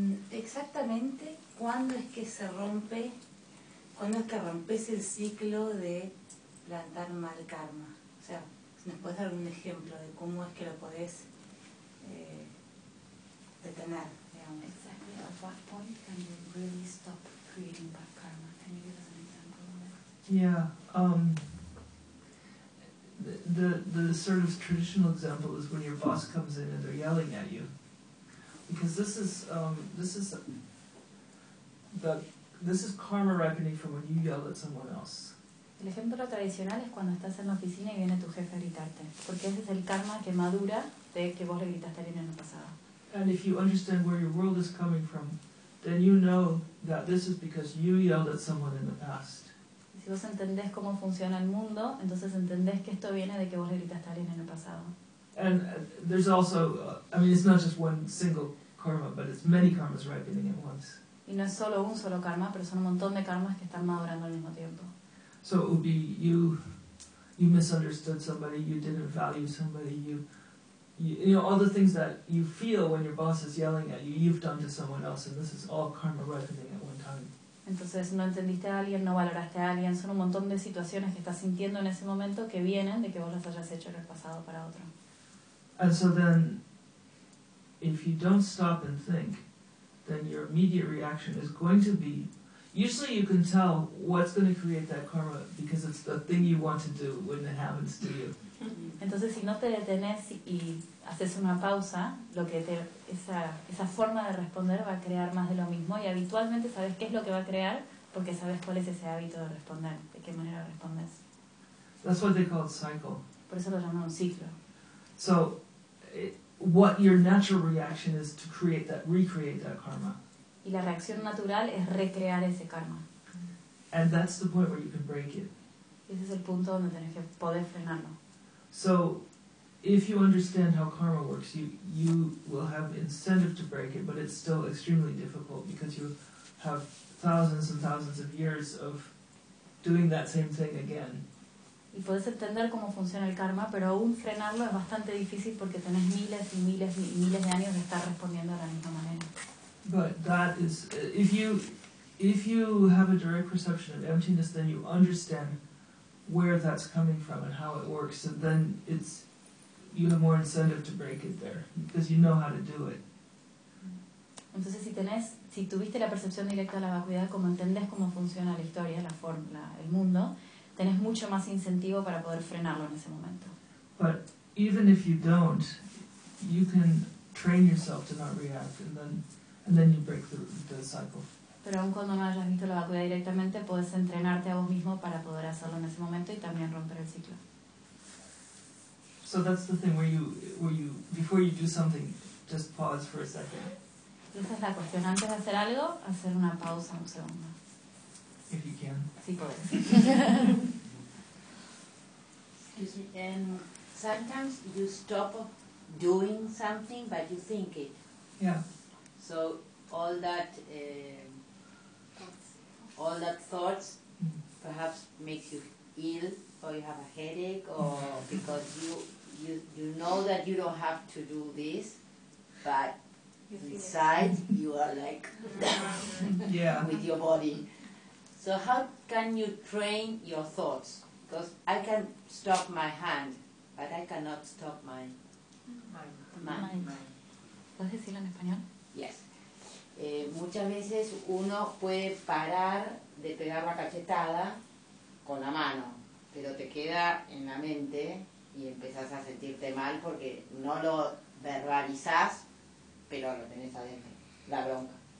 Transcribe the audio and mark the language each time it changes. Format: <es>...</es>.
<es>Exactamente, ¿cuándo es que se rompe, cuándo es que rompes el ciclo de plantar mal karma? O sea, ¿nos puedes dar un ejemplo de cómo es que lo podés detener, digamos?</es> <en>Exactly, at what point can you really stop creating bad karma? Can you give us The sort of traditional example is when your boss comes in and they're yelling at you, because this is karma ripening from when you yell at someone else.</en> <es>El ejemplo tradicional es cuando estás en la oficina y viene tu jefe a gritarte, porque ese es el karma que madura de que vos le gritaste a alguien en el pasado.</es> <en>And if you understand where your world is coming from, then you know that this is because you yelled at someone in the past.</en> <es>Si vos entendés cómo funciona el mundo, entonces entendés que esto viene de que vos le gritaste a alguien en el pasado.</es> <en>And there's also, it's not just one single karma, but it's many karmas ripening at once.</en> <es>Y no es solo un solo karma, pero son un montón de karmas que están madurando al mismo tiempo.</es> <en>So it would be you misunderstood somebody, you didn't value somebody, you know all the things that you feel when your boss is yelling at you, you've done to someone else, and this is all karma ripening at one time.</en> <es>Entonces no entendiste a alguien, no valoraste a alguien, son un montón de situaciones que estás sintiendo en ese momento que vienen de que vos las hayas hecho en el pasado para otro.</es> <en>And so then, if you don't stop and think, then your immediate reaction is going to be, usually you can tell what's going to create that karma because it's the thing you want to do when it happens to you.</en> <es>Entonces si no te detenés y haces una pausa, lo que te esa forma de responder va a crear más de lo mismo y habitualmente sabes qué es lo que va a crear porque sabes cuál es ese hábito de responder, de qué manera respondes.</es> <en>That's what they call cycle.</en> <es>Por eso lo llaman un ciclo.</es> <en>So what your natural reaction is to create that, recreate that karma.</en> <es>Y la reacción natural es recrear ese karma.</es> <en>And that's the point where you can break it.</en> <es>Y ese es el punto donde tenés que poder frenarlo.</es> <en>So, if you understand how karma works, you will have incentive to break it, but it's still extremely difficult because you have thousands and thousands of years of doing that same thing again.</en> <es>y podés entender cómo funciona el karma, pero aún frenarlo es bastante difícil porque tenés miles y miles y miles de años de estar respondiendo de la misma manera.</es> <en>But that is, if you have a direct perception of emptiness, then you understand where that's coming from and how it works, and then it's, you have more incentive to break it there because you know how to do it.</en> <es>Entonces, si tuviste la percepción directa de la vacuidad, como entendés cómo funciona la historia, la forma, el mundo, tenés mucho más incentivo para poder frenarlo en ese momento.</es> <en>But even if you don't, you can train yourself to not react, and then you break the cycle.</en> <es>Pero aun cuando no hayas visto la vacuidad directamente, puedes entrenarte a vos mismo para poder hacerlo en ese momento y también romper el ciclo.</es> <en>So that's the thing where you before you do something, just pause for a second.</en> <es>Esa es la cuestión. Antes de hacer algo, hacer una pausa un segundo.</es> <en>If you can.</en> <es>Sí, puedes.</es> <en>Excuse me. Sometimes you stop doing something, but you think it. Yeah. So all that thoughts perhaps make you ill, or you have a headache, or because you know that you don't have to do this, but inside you are like yeah with your body. So how can you train your thoughts? Because I can stop my hand, but I cannot stop my mind.</en> <es>¿Puedes decirlo en español?</es> <en>Yes.</en> <es>Muchas veces uno puede parar de pegar la cachetada con la mano, pero te queda en la mente y empezás a sentirte mal porque no lo verbalizás, pero lo tenés adentro, la bronca.</es>